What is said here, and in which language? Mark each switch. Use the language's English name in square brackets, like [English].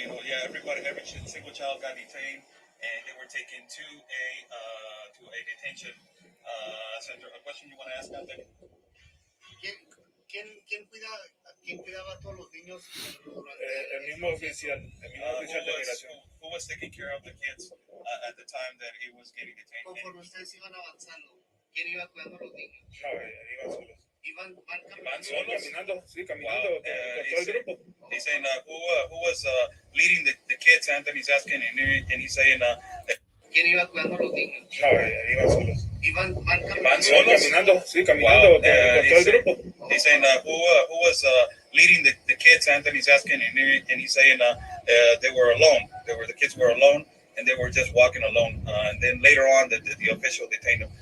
[English] Yeah, every single child got detained, and they were taken to a detention center. A question you want to ask, Anthony? [Spanish] ¿Quién cuidaba a todos los niños? El mismo oficial de migración. [English] Who was taking care of the kids at the time that he was getting detained? [Spanish] Conforme ustedes iban avanzando, ¿quién iba cuidando a los niños? No, iban solos. Van solos? Caminando, sí, caminando con todo el grupo. [English] He's saying who was leading the kids. Anthony's asking, and he's saying [Spanish] ¿quién iba cuidando a los niños? No, iban solos. Van solos? Caminando, sí, caminando con todo el grupo. [English] He's saying who was leading the kids. Anthony's asking, and he's saying they were alone. The kids were alone, and they were just walking alone. And then later on, the official detained them.